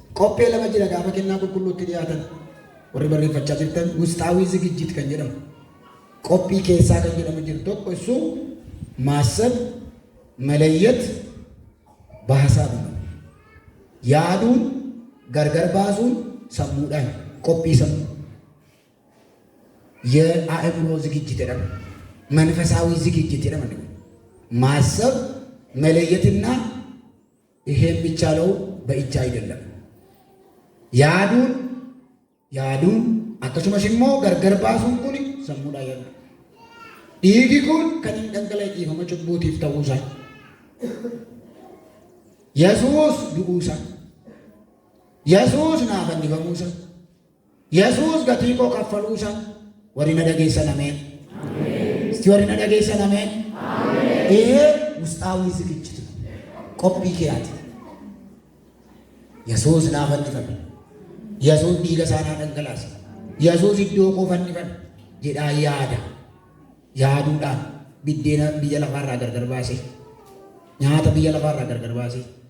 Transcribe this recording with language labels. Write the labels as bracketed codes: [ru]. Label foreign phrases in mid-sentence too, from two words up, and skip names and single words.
[om] Qophee lama jira gaafa kennaa qulqulluutti dhiyaatan. Warri barreeffachaa jirtan, [am] ውስጣዊ ዝግጅት [om] kan jedhamu. Qophii keessaa kan jedhamu jiru tokko isu [am] ማሰብ መለየት [om] baasaa jedhama. Yaaduun gargar baasuun sammuudhaan qophii sammuu. [am] የአእምሮ ዝግጅት jedhama. መንፈሳዊ ዝግጅት jedhama ደግሞ። ማሰብ መለየትና ይሄ የሚቻለው በእጅ አይደለም። [om] yaaduun, yaaduun akkasumas immoo gargar baasuun kun sammuudhaan yaadu. Dhiigi kun kan hin dhangala'e dhiifama cubbuutiif ta'uusaa. Yesuus du'uusaa. Yesuus naaf fannifamuusaa. Yesuus gatii koo kaffaluusaa. Warri na dhageessan ameen. Ameen. Isti warri na dhageessan ameen. Ameen. Ee, [am] ውስጣዊ ዝግጅት ነው። [om] Qophii kee ati. Yesuus naaf fannifame. Yesuus dhiiga isaa naa dhangalaase. Yesuus iddoo koo fannifame jedhaa yaada. Yaaduudhaan biddeena biyya lafaarraa gargar baase. Nyaata biyya lafaarraa gargar baase.